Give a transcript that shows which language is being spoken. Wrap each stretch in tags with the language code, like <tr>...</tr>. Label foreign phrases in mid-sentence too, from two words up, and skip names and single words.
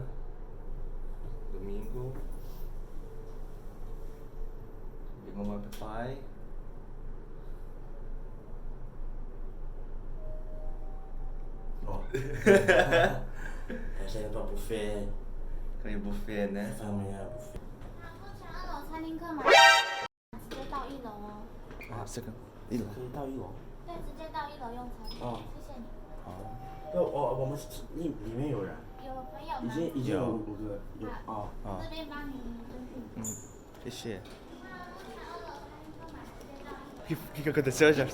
<pt>Domingo. Big Mama Papai. Ó. Tá saindo pra buffet. Comer buffet, né? Amanhã buffet.</pt> <zh>然后餐厅客满，直接到1楼哦。</zh> <pt>Ah, você quer ir lá?</pt> <zh>可以到1楼。对，直接到1楼用餐。哦谢谢你。好。我们里面有人，有朋友吗？已经有5个有哦。啊这边帮你登记。谢谢。然后2楼餐厅客满，直接到1楼。</zh> <pt>O que aconteceu, já?</pt>